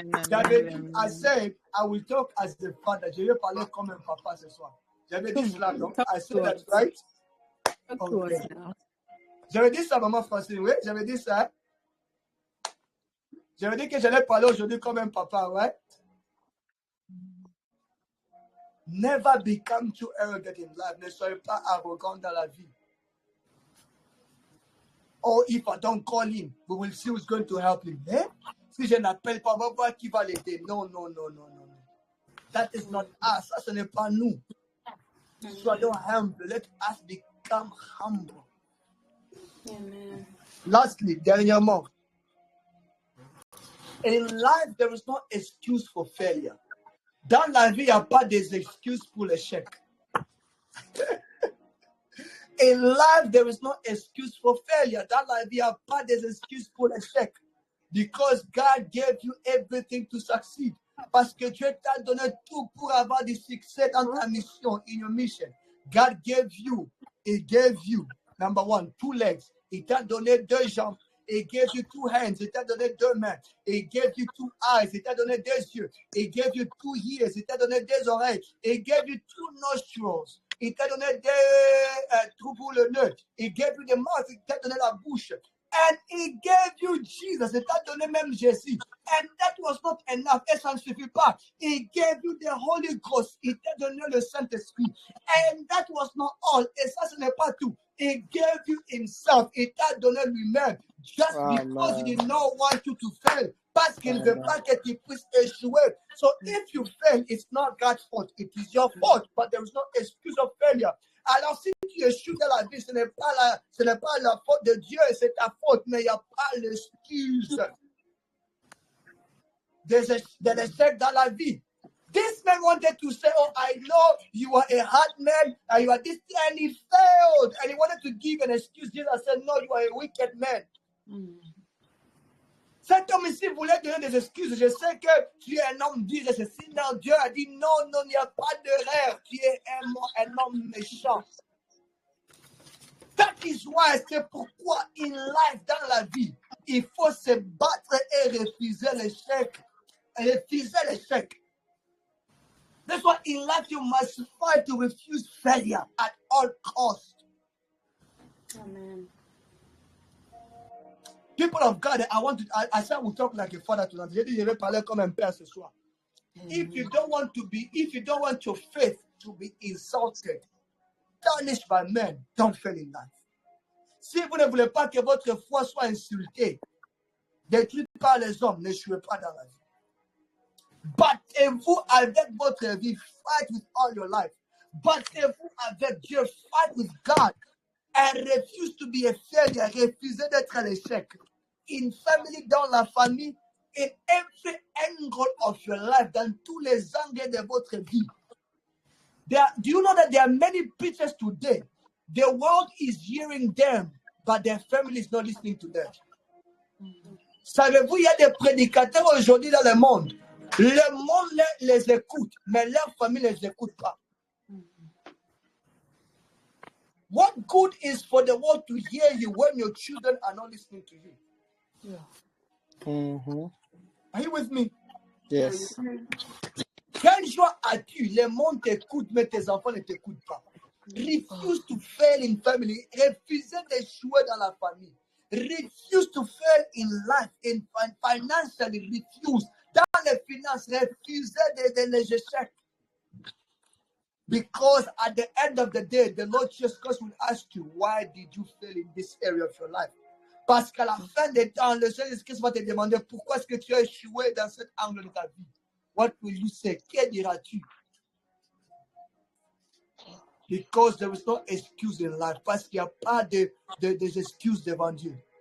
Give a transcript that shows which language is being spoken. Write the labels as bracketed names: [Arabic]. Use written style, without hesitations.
[French] J'avais dit, [English] I said, I will talk as the father. [French] Je vais parler comme un papa ce soir. J'avais dit cela, non? [English] I said that, right? Okay. [French] J'avais dit ça, maman Francine, oui? J'avais dit ça. J'avais dit que j'allais parler aujourd'hui comme un papa, right? [English] Never become too arrogant in life. [French] Ne soyez pas arrogant dans la vie. [English] Or if I don't call him, we will see who's going to help him. Eh? [French] Si je n'appelle pas, on va voir qui va l'aider. Non. [English] That is not us. [French] Ça, ce n'est pas nous. Soyons humble. [English] Let us become humble. Amen. Lastly, [French] dernièrement, [English] in life, there is no excuse for failure. [French] Dans la vie, il n'y a pas des excuses pour l'échec. [English] In life, there is no excuse for failure. [French] Dans la vie, il n'y a pas des excuses pour l'échec. [English] Because God gave you everything to succeed. [French] Parce que Dieu t'a donné tout pour avoir du succès dans ta mission, [English] in your mission. God gave you, He gave you, number one, 2 legs. [French] Il t'a donné 2 jambes. [English] He gave you 2 hands. [French] Il t'a donné 2 mains. [English] He gave you 2 eyes. [French] Il t'a donné 2 yeux. [English] He gave you 2 ears. [French] Il t'a donné 2 oreilles. [English] He gave you 2 nostrils. [French] Il t'a donné 2 trous pour le nez. [English] He gave you the mouth. [French] Il t'a donné la bouche. [English] And He gave you Jesus. [French] Il t'a donné même Jésus. [English] And that was not enough. [French] Et ça ne suffit pas. [English] He gave you the Holy Ghost. [French] Il t'a donné le Saint-Esprit. [English] And that was not all. [French] Et ça, ce n'est pas tout. [English] He gave you Himself. [French] Il t'a donné lui-même. [English] Just because He did not want you to fail. [French] Parce qu'il ne veut pas que tu puisses échouer. [English] So if you fail, it's not God's fault. It is your fault. But there is no excuse of failure. [French] Alors si tu échoues dans la vie, ce n'est pas la faute de Dieu, c'est ta faute. Mais il n'y a pas l'excuse de l'échec dans la vie. [English] This man wanted to say, oh, I know you are a hard man, and you are this, and he failed. And he wanted to give an excuse. Jesus said, no, you are a wicked man. [French] Cet homme ici voulait donner des excuses. Je sais que tu es un homme dire ceci. Non, Dieu a dit non, il n'y a pas d'erreur. Tu es un homme méchant. [English] That is why, [French] c'est pourquoi [English] in life, [French] dans la vie, il faut se battre et refuser l'échec. Refuser l'échec. [English] That's why in life you must fight to refuse failure at all costs. Amen. People of God, I said we'll talk like a father tonight. [French] Je vais parler comme un père ce soir. [English] If you don't want your faith to be insulted, tarnished by men, don't fail in life. [French] Si vous ne voulez pas que votre foi soit insultée, détruite par les hommes, n'échouez pas dans la vie. Battez-vous avec votre vie. [English] Fight with all your life. [French] Battez-vous avec Dieu. [English] Fight with God. And refuse to be a failure. [French] Refusez d'être à l'échec. [English] In family, [French] dans la famille, [English] in every angle of your life, [French] dans tous les angles de votre vie. [English] Do you know that there are many preachers today? The world is hearing them, but their family is not listening to them. [French] Savez-vous, il y a des prédicateurs aujourd'hui dans le monde. Le monde les écoute, mais leur famille ne les écoute pas. [English] What good is for the world to hear you when your children are not listening to you? Mm-hmm. Are you with me? Yes. [French] Quelle joie as-tu? Le monde t'écoute, mais tes enfants ne t'écoutent pas. [English] Refuse to fail in family. [French] Refusez d'échouer dans la famille. [English] Refuse to fail in life, in financially. Refuse. [French] Dans les finances, refusez les échecs. [English] Because at the end of the day, the Lord Jesus Christ will ask you, why did you fail in this area of your life? [French] Parce qu'à la fin des temps, le Seigneur Jésus-Christ va te demander, pourquoi est-ce que tu as échoué dans cet angle de ta vie? [English] What will you say? [French] Que diras-tu? [English] Because there is no excuse in life. [French] Parce qu'il n'y a pas des excuses devant Dieu.